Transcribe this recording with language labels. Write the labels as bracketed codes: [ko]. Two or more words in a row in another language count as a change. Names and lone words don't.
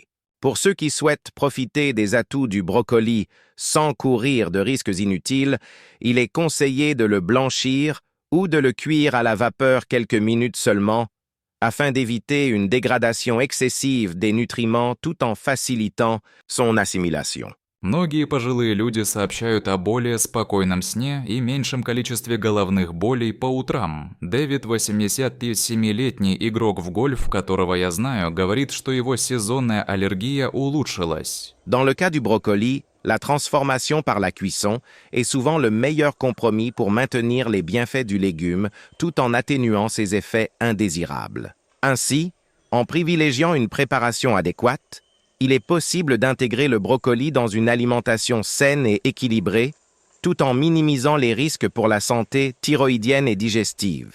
[fr] Pour ceux qui souhaitent profiter des atouts du brocoli sans courir de risques inutiles, il est conseillé de le blanchir ou de le cuire à la vapeur quelques minutes seulement, afin d'éviter une dégradation excessive des nutriments tout en facilitant son assimilation. [ru] Многие пожилые люди сообщают о более спокойном сне и меньшем количестве головных болей по утрам. Дэвид, 87-летний игрок в гольф, которого я знаю, говорит, что его сезонная аллергия улучшилась. [fr] Dans le cas du brocoli, la transformation par la cuisson est souvent le meilleur compromis pour maintenir les bienfaits du légume tout en atténuant ses effets indésirables. Ainsi, en privilégiant une préparation adéquate, il est possible d'intégrer le brocoli dans une alimentation saine et équilibrée, tout en minimisant les risques pour la santé thyroïdienne et digestive.